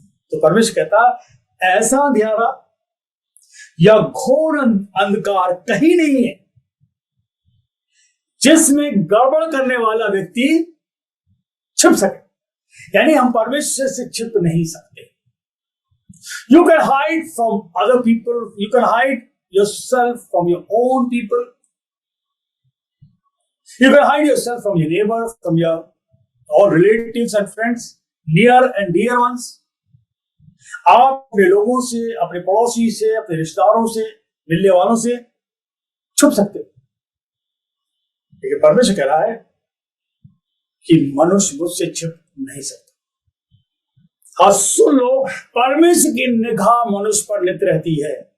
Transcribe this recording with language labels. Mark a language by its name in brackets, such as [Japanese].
[Hindi] तो परमेश्वर कहता ऐसा अंधेरा या घोर अंधकार कहीं नहीं है जिसमें गड़बड़ करने वाला व्यक्ति छिप सके। यानी हम परमेश्वर से छिप नहीं सकते। [English] You can hide from other people, you can hide yourself from your own people, you can hide yourself from your neighbor, from your all relatives and friends, near and dear ones. [Hindi] आप अपने लोगों से, अपने पड़ोसी से, अपने रिश्तेदारों से, मिलने वालों से छुप सकते हो। लेकिन परमेश्वर कह रहा है कि मनुष्य मुझसे छिप नहीं सकता। हाँ सुन लो, परमेश्वर की निगाह मनुष्य पर नित रहती है।